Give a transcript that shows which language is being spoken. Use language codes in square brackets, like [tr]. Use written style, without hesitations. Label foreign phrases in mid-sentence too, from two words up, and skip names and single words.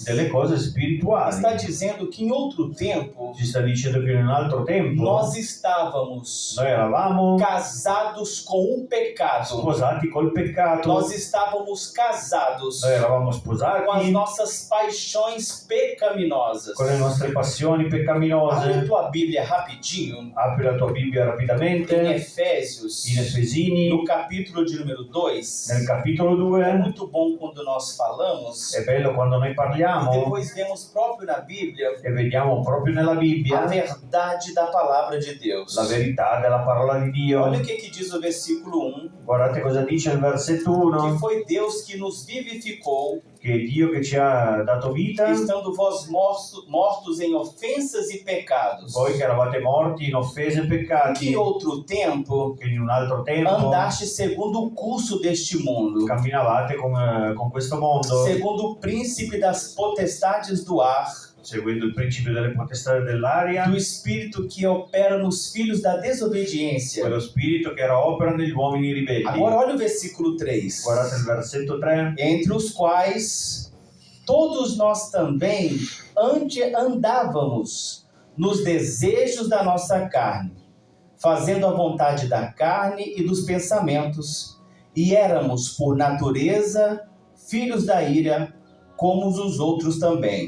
[it] delle cose spirituali. [pt] Está dizendo que em outro tempo [it] Ci sta dicendo che in un altro tempo [pt] nós estávamos [it] noi eravamo [pt] casados com o pecado. [it] sposati col peccato, [pt] Nós estávamos casados [it] noi eravamo [pt] com as [it] sposati [pt] nossas paixões pecaminosas. [it] con le nostre passioni [pt] Abre [it] peccaminose. [pt] tua Bíblia rapidinho [it] Apri la tua Bibbia [pt] em [it] rapidamente [pt] Efésios, [it] in Efesini, [pt] no capítulo de número 2. [it] nel capitolo [pt] É [it] 2. [pt] muito bom quando nós falamos [it] È bello quando noi [pt] e [it] parliamo [pt] depois vemos próprio na Bíblia [it] e vediamo proprio nella [pt] a [it] Bibbia [pt] verdade da palavra de Deus. [it] la verità della parola di Dio. [pt] Olha o que diz o versículo 1, [it] Guardate cosa dice il versetto [pt] que [it] 1, [pt] foi Deus que nos vivificou, [it] che è Dio che ci ha dato vita, [pt] estando vós mortos em ofensas e pecados. [it] voi che eravate morti in offese e [pt] Que [it] peccati, [pt] em outro tempo [it] che in un altro tempo [pt] andaste segundo o curso deste mundo, [it] camminavate con questo mondo, [pt] segundo o príncipe das potestades do ar, [it] seguendo il principio delle potestà dell'aria, [pt] do espírito que opera nos filhos da desobediência. [it] quello spirito che era opera negli uomini ribelli. [pt] Agora olha o versículo 3. [it] Guardate il versetto 3, [pt] Entre os quais todos nós também andávamos nos desejos da nossa carne, fazendo a vontade da carne e dos pensamentos, e éramos, por natureza, filhos da ira, como os outros também.